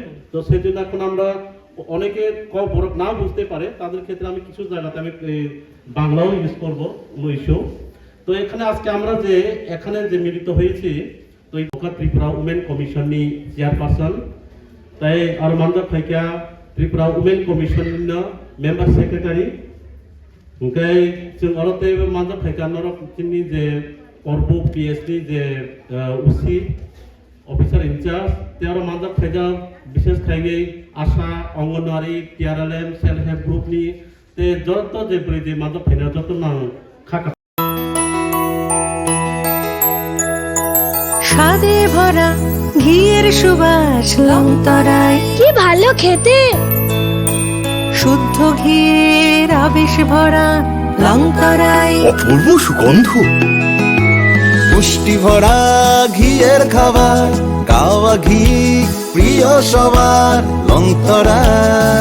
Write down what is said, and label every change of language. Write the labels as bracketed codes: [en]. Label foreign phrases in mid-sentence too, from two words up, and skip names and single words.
[bn] তো সেজন্য এখন আমরা অনেকে না বুঝতে পারে তাদের ক্ষেত্রে আমি কিছু জায়গাতে আমি বাংলাও ইউজ করবো ইস্যু। তো এখানে আজকে আমরা যে এখানে যে মিলিত হয়েছি, তো এই [trp] ত্রিপুরা উমেন কমিশননি চেয়ারপারসন তাই আর মানজা ফাইকা ত্রিপুরা উমেन कमिशननि [en] member secretary [trp] ओमफ्राय जों अलते मानजा फाइका नरक जोंनि जे करबुक PS-नि जे OC [en] officer in-charge [trp] ते आरो मानजा फाइका विशेष खायै आशा अंगनवाड़ी TRLM [en] self help groupni [trp] ते जत जे ब्रै जे मानजा फाइना जत नां खाका [bn] স্বাদে ভরা ঘিয়ের সুবাস লংতরায়, কি ভালো খেতে। শুদ্ধ ঘিয়ের আবেশ ভরা লঙ্কারাই অপূর্ব সুগন্ধ, পুষ্টি ভরা ঘিয়ের খাবার, কাওয়া ঘি প্রিয় সবার, লঙ্কারাই